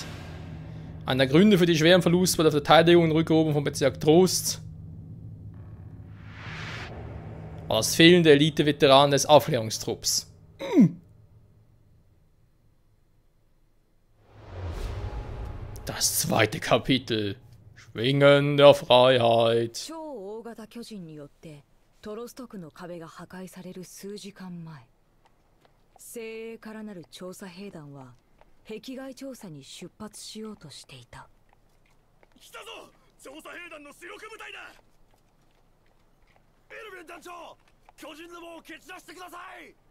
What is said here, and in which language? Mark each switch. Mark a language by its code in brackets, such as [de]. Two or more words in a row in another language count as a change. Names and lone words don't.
[de] Einer der Gründe für die schweren Verluste bei der Verteidigung und Rückeroberung vom Bezirk Trost war das Fehlen der Elite-Veteranen des Aufklärungstrupps. Das 2. Kapitel. Schwingen der Freiheit. [ja] 精鋭からなる調査兵団は壁外調査に出発しようとしていた。来たぞ、調査兵団の主力部隊だ。エルヴィン団長、巨人の門を蹴散らしてください。